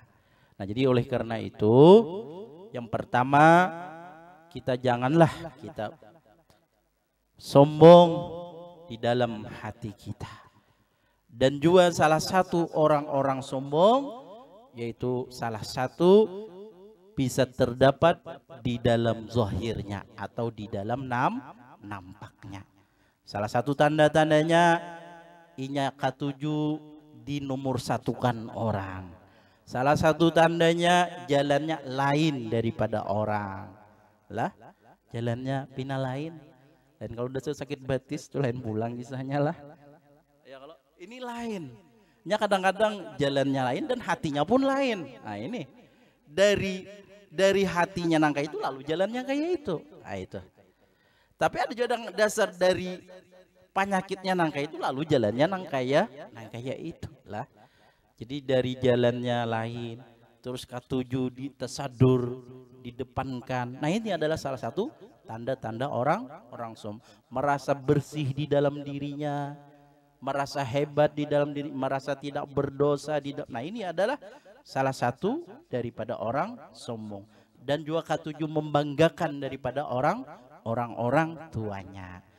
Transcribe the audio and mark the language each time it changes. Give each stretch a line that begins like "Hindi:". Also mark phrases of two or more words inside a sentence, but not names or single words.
Indonesian: Nah, jadi oleh karena itu, yang pertama, kita janganlah kita sombong di dalam hati kita. Dan juga salah satu orang-orang sombong, yaitu salah satu bisa terdapat di dalam zahirnya atau di dalam nampaknya. Salah satu tanda-tandanya, inya katuju di nomor satukan orang. Salah satu tandanya jalannya lain daripada orang.
Banjar: Lah, jalannya pina lain. Dan kalau udah sakit batis itu lain pulang kisahnya lah.
Indonesian: Ya kalau ini lain. Ya kadang-kadang jalannya lain dan hatinya pun lain. Nah ini dari hatinya nangka itu lalu jalannya kayak itu. Nah itu. Tapi ada juga dasar dari penyakitnya nangka itu lalu jalannya nangka itu lah. Jadi dari jalannya lain, terus katuju ditasadur, didepankan. Nah ini adalah salah satu tanda-tanda orang sombong. Merasa bersih di dalam dirinya, merasa hebat di dalam diri, merasa tidak berdosa. Nah ini adalah salah satu daripada orang sombong. Dan juga katuju membanggakan daripada orang-orang tuanya.